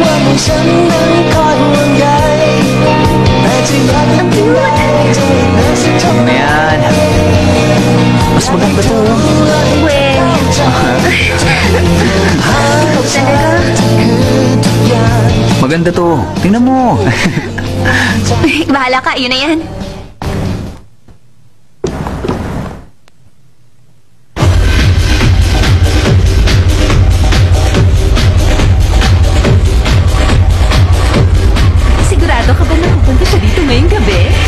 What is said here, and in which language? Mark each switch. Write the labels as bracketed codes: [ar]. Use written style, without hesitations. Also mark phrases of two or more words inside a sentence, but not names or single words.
[th] ให้ฉันนั้นคอยห่วงใยแต่จะรักยังไงจะอีกนานสักเท่าไหร่ [tl] Ayan. Mas maganda to. Well, Maganda to. Tingnan mo. bahala ka, yun na yan. Sigurado ka ba na pupunta siya dito ngayong gabi?